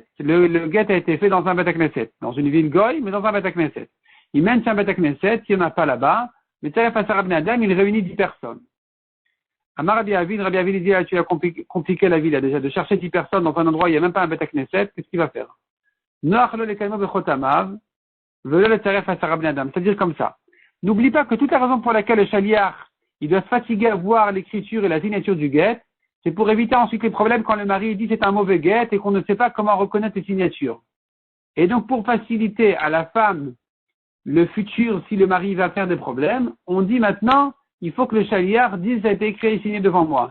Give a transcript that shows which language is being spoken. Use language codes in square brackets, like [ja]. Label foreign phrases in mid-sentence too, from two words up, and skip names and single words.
[fr] Le get a été fait dans un [he] בית הכנסת, [fr] dans une ville goy, mais dans un [he] בית הכנסת. [fr] Il mène un [he] בית הכנסת, [fr] s'il n'y en a pas là-bas, mais [he] צרף עשר בני אדם, [fr] il réunit 10 personnes. [he] אמר רבי אביד [fr] dit, tu as compliqué la vie là déjà, de chercher 10 personnes dans un endroit où il n'y a même pas un [he] בית הכנסת, [fr] qu'est-ce qu'il va faire? [he] נוח לו לקלמו בחותמיו, ולא לצרף עשר בני אדם. [fr] C'est-à-dire comme ça. N'oublie pas que toute la raison pour laquelle le shaliach, il doit se fatiguer à voir l'écriture et la signature du get, c'est pour éviter ensuite les problèmes quand le mari dit c'est un mauvais get et qu'on ne sait pas comment reconnaître les signatures. Et donc pour faciliter à la femme le futur, si le mari va faire des problèmes, on dit maintenant, il faut que le shaliach dise ça a été écrit et signé devant moi.